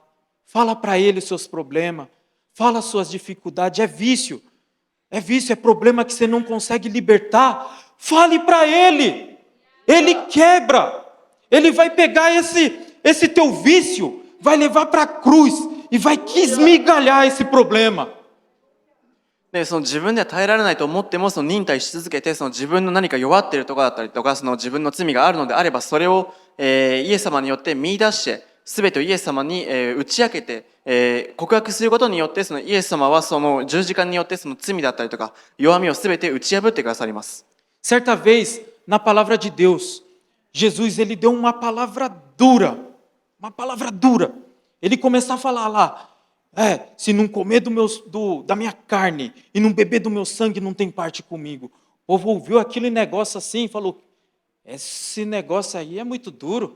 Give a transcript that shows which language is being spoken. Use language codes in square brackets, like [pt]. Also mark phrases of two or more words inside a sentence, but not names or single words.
[pt] Fala para ele os seus problemas. Fala as suas dificuldades. É vício, é problema que você não consegue libertar. Fale para ele. Ele quebra. Ele vai pegar esse teu vício, vai levar para a cruz e vai esmigalhar esse problema. [ja] でその自分では耐えられないと思っても、忍耐し続けて、自分の何か弱っているところだったりとか、自分の罪があるのであれば、それを、イエス様によって見出して、全てをイエス様に、打ち明けて、告白することによって、イエス様はその十字架によってその罪だったりとか弱みを全て打ち破ってくださります。 [pt] Certa vez, na palavra de Deus, Jesus ele deu uma palavra dura. Ele começou a falar lá, se não comer da minha carne e não beber do meu sangue, não tem parte comigo. O povo ouviu aquele negócio assim e falou, esse negócio aí é muito duro.